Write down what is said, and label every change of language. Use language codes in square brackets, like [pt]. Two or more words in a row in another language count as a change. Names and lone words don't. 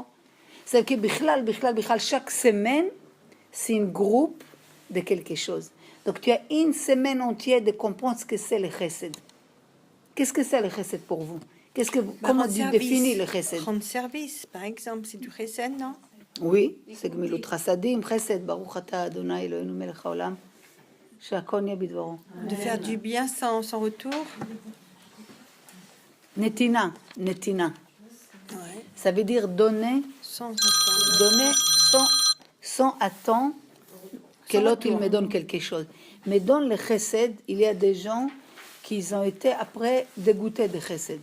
[fr] C'est que bichlal, chaque semaine, c'est un groupe de quelque chose. Donc, tu as une semaine entière de comprendre ce que c'est le chesed. Qu'est-ce que c'est le chesed pour vous? Comment tu définis le chesed? Rendre service, par exemple, c'est du chesed, non? Oui, c'est [he] גמילות חסדים חסד ברוך אתה אדוני אלוהינו מלך העולם שהכל נהיה בדברו. [fr] De faire du bien sans retour. Netina. Ouais. Ça veut dire donner Sans attendre. Donner sans attendre que l'autre il me donne quelque chose. Mais dans le chesed, il y a des gens qui ont été après dégoûtés de chesed.